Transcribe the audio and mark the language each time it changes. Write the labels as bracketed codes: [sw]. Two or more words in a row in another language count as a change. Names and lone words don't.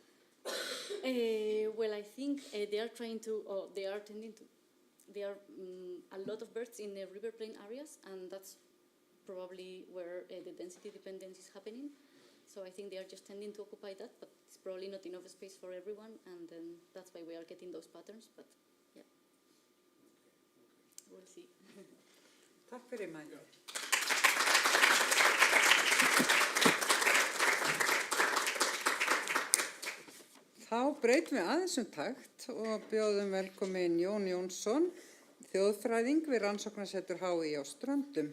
[en] Well, I think they are trying to, or they are tending to, there are a lot of birds in the river plain areas, and that's probably where the density dependence is happening. So I think they are just tending to occupy that, but it's probably not enough space for everyone, and then that's why we are getting those patterns, but yeah. We'll see. [is] Takk fyrir mig. Þá breytum við aðeins takt og bjóðum velkomin Jón Jónsson, þjóðfræðing við rannsóknarsetur HÍ á Ströndum.